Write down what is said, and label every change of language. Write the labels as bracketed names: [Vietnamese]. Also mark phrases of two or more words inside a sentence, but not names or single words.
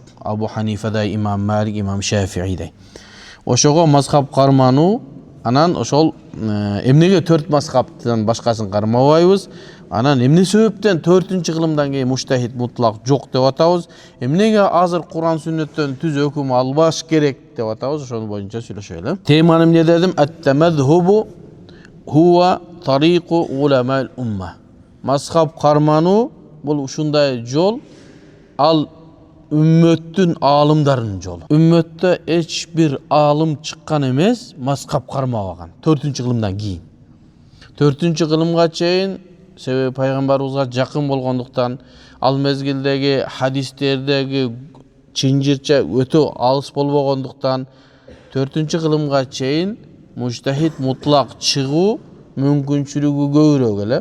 [Kyrgyz] Абу Ханифадай, имам Малик, имам Шафиидей. Ошого мазхаб кармануу, анан ошол эмнеге 4 мазхабтан башкасын кармабайбыз? Анан эмне себептен 4-кылымдан кийин [Arabic] مجتهد مطلق [Kyrgyz] жок деп атабыз? Эмнеге азыр Куран сүннөттөн түз өкүм албаш керек деп атабыз? Ошол боюнча сүйлөшөлү. Теманы эмне дедим? [Arabic] التمذهب هو طريق علماء الأمة. [Kyrgyz] Мазхаб кармануу бул ушундай жол, ал үммөттүн аалымдарынын жолу. Үммөттө эч бир аалым чыккан эмес, мазхаб кармабаган 4-кылымдан кийин. 4-кылымга чейин, себеби пайгамбарыбызга жакын болгондуктан, ал мезгилдеги хадистердеги чынжырча өтө алыс болбогондуктан, 4-кылымга чейин [Arabic] مجتهد مطلق [Kyrgyz] чыгуу мүмкүнчүлүгү көбүрөөк эле.